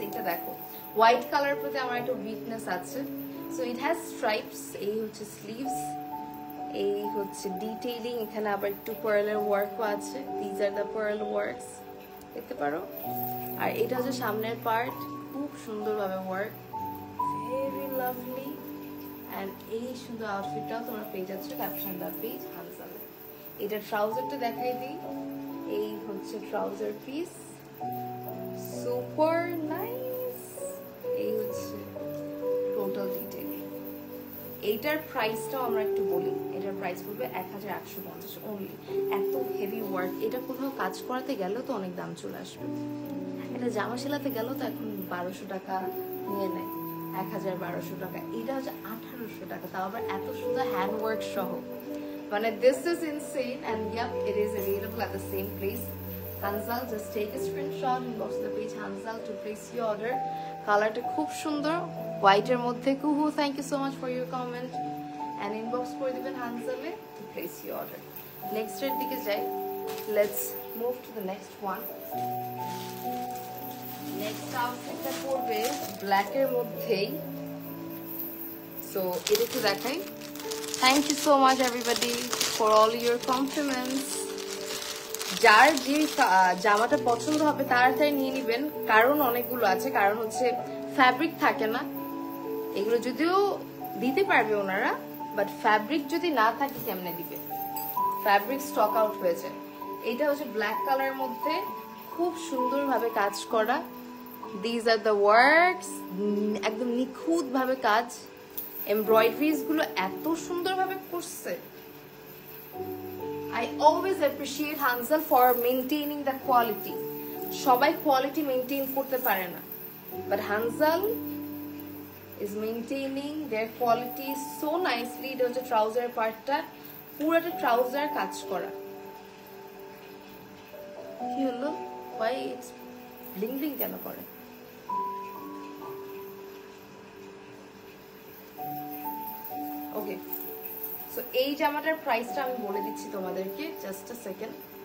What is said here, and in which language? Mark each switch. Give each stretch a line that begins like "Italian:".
Bangla: এটা দেখো, white color প্রতি আমার একটা weakness আছে।
English: So it has stripes.
Bangla: এই হচ্ছে sleeves, এই হচ্ছে detailing, এখানে আবার একটু pearl-এর work আছে।
English: These are the pearl works,
Bangla: দেখতে পারো। আর এটা হচ্ছে সামনের পার্ট, খুব সুন্দরভাবে work,
English: very lovely.
Bangla: And এই সুন্দর আউটফিটটাও তোমরা পেয়ে যাচ্ছ ক্যাপশন দা পেজ হানজালে। এটা ট্রাউজারটা দেখাই দিই। এই হচ্ছে ট্রাউজার পিস, সুপার নাইস। এই হচ্ছে টোটাল ডিটেইল। এইটার প্রাইসটাও আমরা একটু বলি। এটার প্রাইস পড়বে 1850 অনলি। এত হেভি ওয়ার্ক, এটা কোথাও কাজ করাতে গেলেও তো অনেক দাম চলে আসবে। এটা জামা সেলাতে গেলেও তো এখন 1200 টাকা নিয়ে নেয়, 1200 টাকা। এটা হচ্ছে 1800 টাকা, তাও আবার এত সুন্দর হ্যান্ড ওয়ার্ক সহ। মানে
English: this is insane, and yep, it is available at the same place. Hansal, just take a screenshot, inbox the page Hansal to place your order.
Bangla: কালারটা খুব সুন্দর, হোয়াইটের মধ্যে।
English: Kuhu, thank you so much for your comment, and inbox
Bangla: করে দিবেন
English: হানজালে to place your order.
Bangla: নেক্সটের দিকে যাই,
English: Let's move to the next one.
Bangla: Next আউটফিটটা পড়বে ব্ল্যাকের মধ্যেই, সো এটা একটু দেখাই।
English: Thank you so much everybody for all your compliments.
Bangla: যার যে জামাটা পছন্দ হবে তাড়াতাড়ি নিয়ে নেবেন, কারণ অনেকগুলো আছে। কারণ হচ্ছে ফ্যাব্রিক থাকে না, এগুলো যদিও দিতে পারবে ওনারা, বাট ফ্যাব্রিক যদি না থাকে কেমনে দিবে, ফ্যাব্রিক স্টক আউট হয়েছে। এটা হচ্ছে ব্ল্যাক কালার মধ্যে খুব সুন্দরভাবে কাজ করা।
English: these are the works,
Bangla: একদম নিখুঁত ভাবে কাজ। এমব্রয়ডারিজ গুলো এত সুন্দরভাবে করছে।
English: I always appreciate Hansal for maintaining the quality.
Bangla: সবাই কোয়ালিটি মেইনটেইন করতে পারে না,
English: but Hansal is maintaining their quality so nicely.
Bangla: এটা হচ্ছে ট্রাউজারের পার্টটা, পুরোটা ট্রাউজার কাজ করা। কি হলো,
English: why it's bling bling
Bangla: কেন করে? ওকে, সো এই জামাটার প্রাইসটা আমি বলে দিচ্ছি তোমাদেরকে,
English: Just a second.